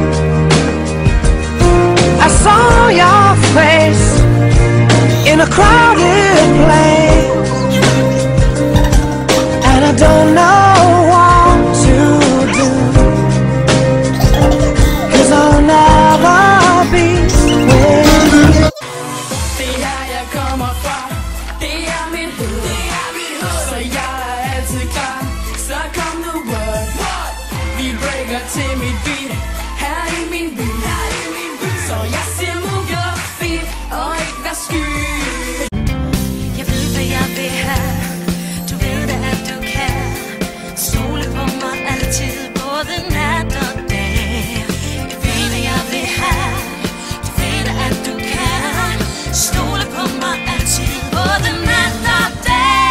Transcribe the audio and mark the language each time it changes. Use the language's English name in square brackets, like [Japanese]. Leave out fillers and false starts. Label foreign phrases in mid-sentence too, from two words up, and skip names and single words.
[English] I saw your face in a crowded place, and I don't know what to do, 'cause I'll never be with you. [Danish] Det her jeg kommer fra, det er min hud, så jeg er altid klar, så kom nu what? Vi breaker til mit beat, her i min by, så jeg siger [English] move your feet, [Danish] og ikke vær sky. Jeg ved hvad jeg vil have, du ved det at du kan stole på mig altid, både nat og dag. Jeg ved hvad jeg vil have, du ved at du kan stole på mig altid, både nat og dag.